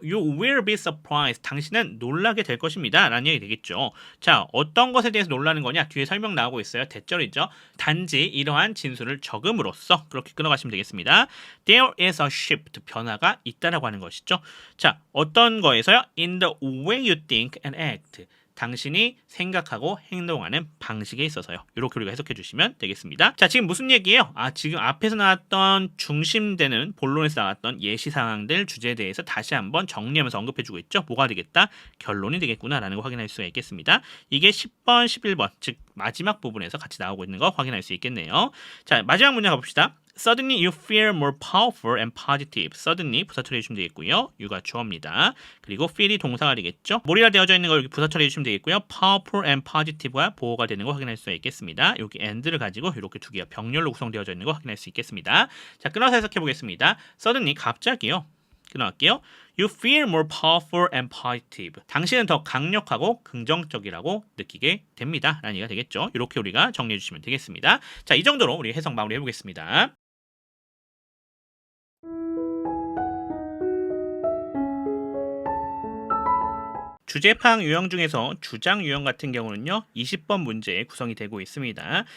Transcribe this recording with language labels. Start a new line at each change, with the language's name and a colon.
English: You will be surprised.
Korean: 당신은 놀라게 될 것입니다. 라는 얘기 되겠죠. 자, 어떤 것에 대해서 놀라는 거냐? 뒤에 설명 나오고 있어요. 대절이죠. 단지 이러한 진술을 적음으로써 그렇게 끊어가시면 되겠습니다.
English: There is a shift.
Korean: 변화가 있다라고 하는 것이죠. 자, 어떤 거에서요?
English: In the way you think and act.
Korean: 당신이 생각하고 행동하는 방식에 있어서요. 이렇게 우리가 해석해 주시면 되겠습니다. 자, 지금 무슨 얘기예요? 지금 앞에서 나왔던 중심되는 본론에서 나왔던 예시 상황들 주제에 대해서 다시 한번 정리하면서 언급해 주고 있죠. 뭐가 되겠다? 결론이 되겠구나라는 거 확인할 수가 있겠습니다. 이게 10번, 11번, 즉 마지막 부분에서 같이 나오고 있는 거 확인할 수 있겠네요. 자, 마지막 문장 가봅시다.
English: suddenly you feel more powerful and positive.
Korean: suddenly 부사 처리해 주시면 되겠고요. you가 주어입니다. 그리고 feel이 동사가 되겠죠. 몰이라 되어져 있는 거 여기 부사 처리해 주시면 되겠고요. powerful and positive가 보호가 되는 거 확인할 수 있겠습니다. 여기 and를 가지고 이렇게 두 개가 병렬로 구성되어져 있는 거 확인할 수 있겠습니다. 자, 끊어서 해석해 보겠습니다. suddenly 갑자기요. 끊어갈게요.
English: You feel more powerful and positive.
Korean: 당신은 더 강력하고 긍정적이라고 느끼게 됩니다. 라는 얘기가 되겠죠. 이렇게 우리가 정리해 주시면 되겠습니다. 자, 이 정도로 우리 해석 마무리 해보겠습니다. 주제 파악 유형 중에서 주장 유형 같은 경우는요 20번 문제에 구성이 되고 있습니다.